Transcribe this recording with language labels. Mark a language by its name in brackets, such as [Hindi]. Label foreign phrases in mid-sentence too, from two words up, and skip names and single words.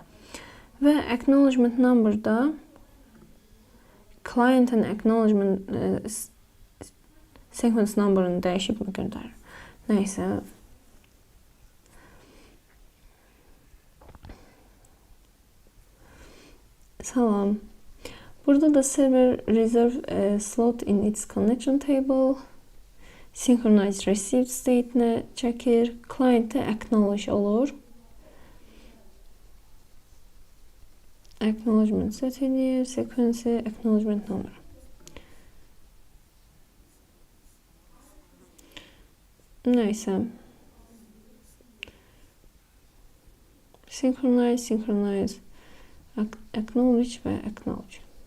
[Azerbaijani] Və [English] acknowledgement number'da [Azerbaijani] client'ın [English] acknowledgement sequence number'ını [Azerbaijani] dəyişib mi göndərir? Neysə. Salam. Burada da [English] server reserve slot in its connection table. Synchronize received state-nə çəkir. [Azerbaijani] Client-də acknowledge olur. [English] Acknowledgement set [Azerbaijani] edir. [English] Sequence acknowledgement number. [Azerbaijani] Neyse. [English] Synchronize, acknowledge ve acknowledge.